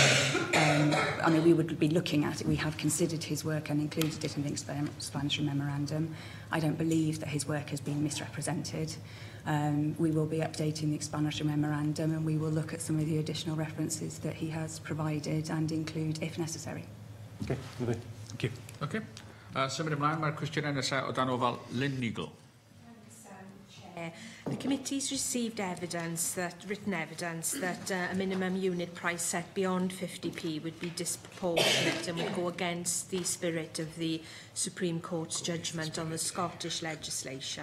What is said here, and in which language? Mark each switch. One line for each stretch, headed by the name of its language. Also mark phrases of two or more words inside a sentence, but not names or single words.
English: I mean, we would be looking at it. We have considered his work and included it in the explanatory memorandum. I don't believe that his work has been misrepresented. We will be updating the explanatory memorandum, and we will look at some of the additional references that he has provided and include if necessary. Okay, thank you. Okay.
Welsh: Symud ymlaen, mae'r cwestiynau nesaf o dan ofal Lynn Neagle.
English: Chair, the committee's received written evidence that a minimum unit price set beyond 50p would be disproportionate and would go against the spirit of the Supreme Court's judgment on the Scottish legislation.